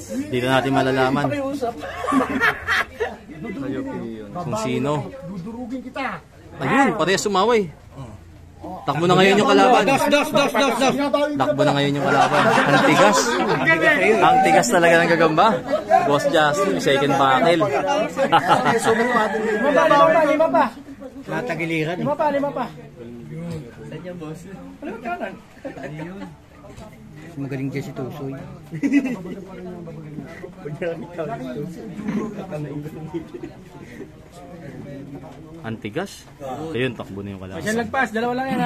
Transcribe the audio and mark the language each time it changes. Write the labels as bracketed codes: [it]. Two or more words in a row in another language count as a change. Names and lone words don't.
[tl] Dito natin malalaman kung sino. Dudurugin kita. Ayun, parehas sumaway. Takbo na ngayon yung kalaban. Dos. Takbo na ngayon yung kalaban. Ang tigas. Ang tigas talaga ng gagamba. Boss Justin, [en] second battle. [tl] Lima pa. Natagiliran. Lima pa. Magaling dyan si Tusoy. Ang tigas. Ayun, takbo na yung kalaban. Siya lagpas, dalawa lang yan ha.